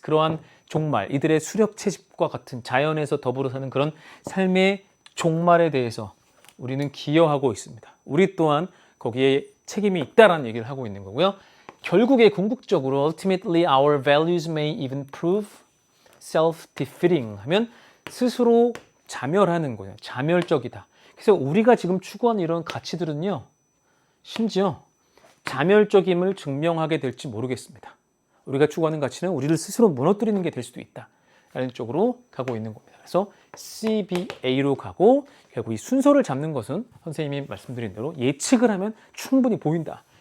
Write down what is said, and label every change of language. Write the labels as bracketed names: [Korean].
[Korean] 그러한 종말, 이들의 수렵 채집과 같은 자연에서 더불어 사는 그런 삶의 종말에 대해서 우리는 기여하고 있습니다. 우리 또한 거기에 책임이 있다라는 얘기를 하고 있는 거고요. 결국에 궁극적으로 [English] ultimately our values may even prove self-defeating [Korean] 하면 스스로 자멸하는 거예요. 자멸적이다. 그래서 우리가 지금 추구하는 이런 가치들은요, 심지어 자멸적임을 증명하게 될지 모르겠습니다. 우리가 추구하는 가치는 우리를 스스로 무너뜨리는 게 될 수도 있다 라는 쪽으로 가고 있는 겁니다. 그래서 CBA로 가고 결국 이 순서를 잡는 것은 선생님이 말씀드린 대로 예측을 하면 충분히 보인다.